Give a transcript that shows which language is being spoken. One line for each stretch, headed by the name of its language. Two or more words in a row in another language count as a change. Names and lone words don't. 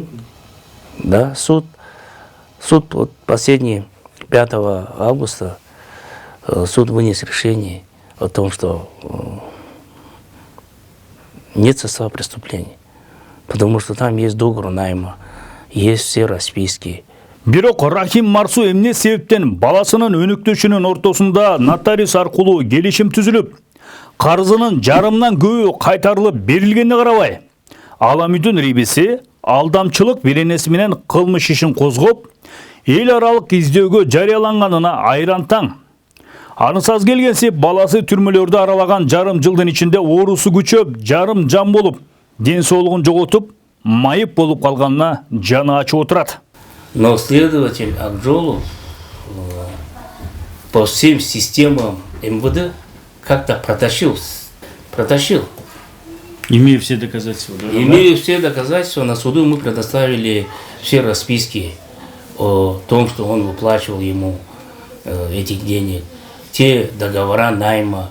Russian: Да, суд вот последний, 5 августа, суд вынес решение о том, что нет состава преступлений, потому что там есть договор найма, есть все расписки.
Kyrgyz: Бирок Рахим Марсу эмне себептен баласынын өнүктүшүнүн ортосунда нотариус аркылуу келишим түзүлүп, карызынын жарымдан көбү кайтарылып берилгенине карабай, Аламүдүн рибиси алдамчылык беренеси менен кылмыш ишин козгоп, эл аралык издөөгө жарыяланганына айран таң. Анысы аз келгенси баласы түрмөлөрдү аралаган жарым жылдын ичинде оорусу күчөп, жарым жан болуп, ден соолугун жоготуп, майып болуп калганына жаны ачып отурат.
Russian: Но следователь Акжолов по всем системам МВД как-то протащил. Имея все доказательства. Имея все доказательства, на суду мы предоставили все расписки о том, что он выплачивал ему этих денег, те договора найма.